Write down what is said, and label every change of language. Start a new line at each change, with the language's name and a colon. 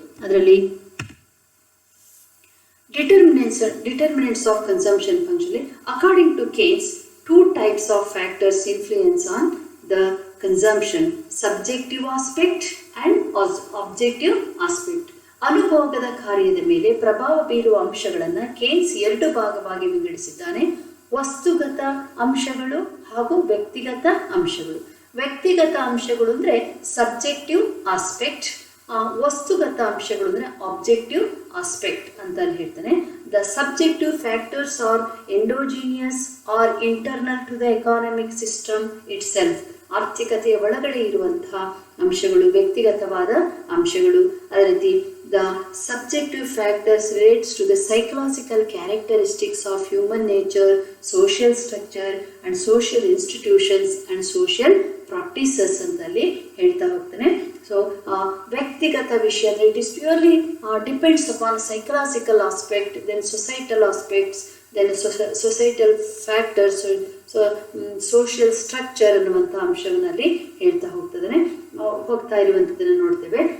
English: ಅದರಲ್ಲಿ determinants of consumption function, according to Keynes, two types of factors influence on the consumption: subjective aspect and objective aspect.
Kannada: ಅನುಭೋಗದ ಕಾರ್ಯದ ಮೇಲೆ ಪ್ರಭಾವ ಬೀರುವ ಅಂಶಗಳನ್ನು ಕೇನ್ಸ್ ಎರಡು ಭಾಗವಾಗಿ ವಿಂಗಡಿಸಿದ್ದಾನೆ: ವಸ್ತುಗತ ಅಂಶಗಳು ಹಾಗೂ ವ್ಯಕ್ತಿಗತ ಅಂಶಗಳು. ವ್ಯಕ್ತಿಗತ ಅಂಶಗಳು ಅಂದರೆ ಸಬ್ಜೆಕ್ಟಿವ್ ಆಸ್ಪೆಕ್ಟ್, ವಸ್ತುಗತ ಅಂಶಗಳು ಅಂದರೆ ಆಬ್ಜೆಕ್ಟಿವ್ ಆಸ್ಪೆಕ್ಟ್ ಅಂತ ಹೇಳ್ತಾನೆ.
English: The subjective factors are endogenous or internal to the economic system itself.
Kannada: ಆರ್ಥಿಕತೆಯ ಒಳಗಡೆ ಇರುವಂತಹ ಅಂಶಗಳು ವ್ಯಕ್ತಿಗತವಾದ ಅಂಶಗಳು. ಅದೇ ರೀತಿ
English: the subjective factors relates to the psychological characteristics of human nature, social structure and social institutions and social practices
Kannada: ಅಂತಲ್ಲಿ ಹೇಳ್ತಾ ಹೋಗ್ತಾನೆ. ಸೊ ವ್ಯಕ್ತಿಗತ ವಿಷಯ ಅಂದರೆ
English: it is purely depends upon psychological aspect, then societal aspects, then societal factors, social structure
Kannada: ಅನ್ನುವಂಥ ಅಂಶವನ್ನಲ್ಲಿ ಹೇಳ್ತಾ ಹೋಗ್ತಾ ಇರುವಂಥದ್ದನ್ನು ನೋಡ್ತೇವೆ.